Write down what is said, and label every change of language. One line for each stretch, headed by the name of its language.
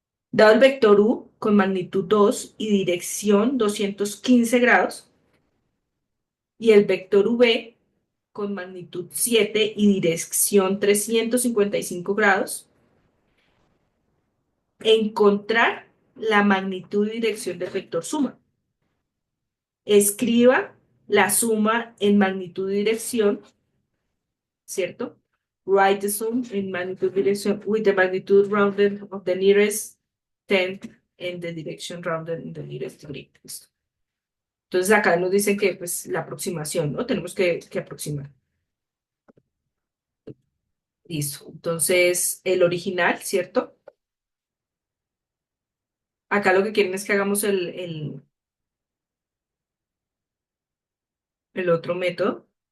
Spanish: Dado el vector U con magnitud 2 y dirección 215 grados, y el vector V con magnitud 7 y dirección 355 grados, encontrar la magnitud y dirección del vector suma. Escriba la suma en magnitud y dirección, ¿cierto?
English: Write the sum in magnitude direction with the magnitude rounded of the nearest tenth and the direction rounded in the nearest degree.
Spanish: Listo. Entonces acá nos dicen que pues la aproximación, ¿no? Tenemos que aproximar. Listo. Entonces el original, ¿cierto? Acá lo que quieren es que hagamos el otro método.